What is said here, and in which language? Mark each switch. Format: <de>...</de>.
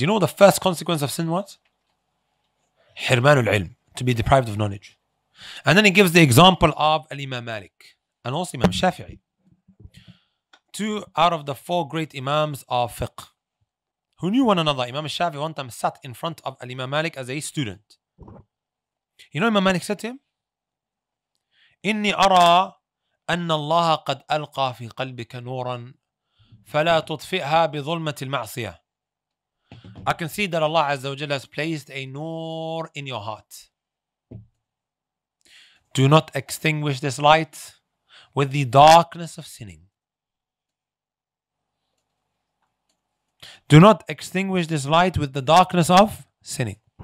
<en>You know what the first consequence of sin was? Hirman al-ilm, to be deprived of knowledge. And then he gives the example of Imam Malik and also Imam Shafi'i. 2 out of the 4 great Imams of fiqh, who knew one another. Imam Shafi'i one time sat in front of Imam Malik as a student. You know Imam Malik said to him,</en> <ar>إني أرى أن الله قد ألقى في قلبك نورا فلا تطفئها بظلمة المعصية.</ar> <en>I can see that Allah Azza wa Jalla has placed a nur in your heart. Do not extinguish this light with the darkness of sinning. Do not extinguish this light with the darkness of sinning.</en>